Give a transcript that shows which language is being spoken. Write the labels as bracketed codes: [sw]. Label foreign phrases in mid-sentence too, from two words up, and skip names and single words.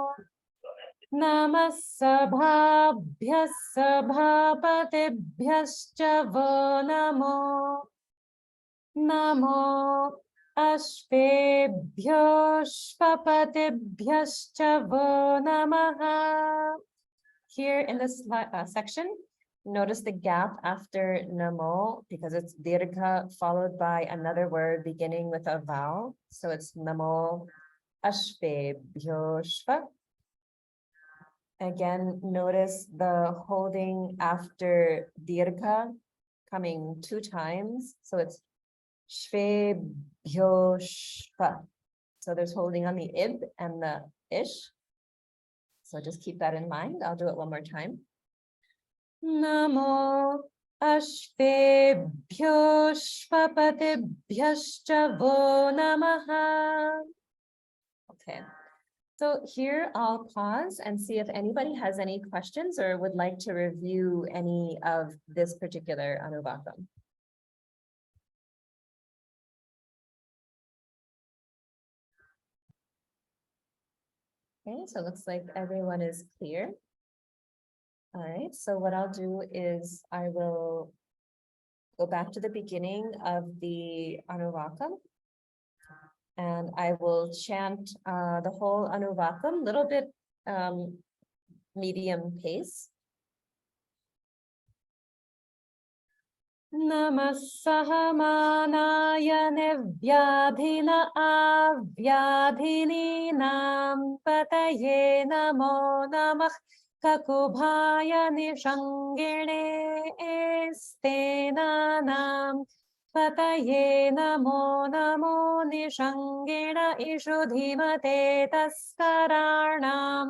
[sa] नमः सभाभ्यः सभापतिभ्यश्च वो नमो. नमो अश्वेभ्यो अश्वपतिभ्यश्च वो नमः. [en] Here in this section, notice the gap after namo because it's dirgha followed by another word beginning with a vowel. So it's [sa] नमो अश्वेभ्यो श्व. [en] Again, notice the holding after dirgha coming 2 times. So it's [sa] श्वेभ्यो श्व. [en] So there's holding on the ib and the ish. So just keep that in mind. I'll do it one more time. [sa] नमो अश्वेभ्यो अश्वपतिभ्यश्च वो नमः. [en] Okay. So here I'll pause and see if anybody has any questions or would like to review any of this particular Anuvakam. Okay, so it looks like everyone is clear. All right, so what I'll do is I will go back to the beginning of the Anuvakam. And I will chant the whole Anuvakam, little bit medium pace. [sa] नमः सहमानाय निव्याधिन आव्याधिनीनां पतये नमो नमः ककुभाय निषङ्गिणे स्तेनानां पतये नमो नमो निषङ्गिण इषुधिमते तस्कराणाम्.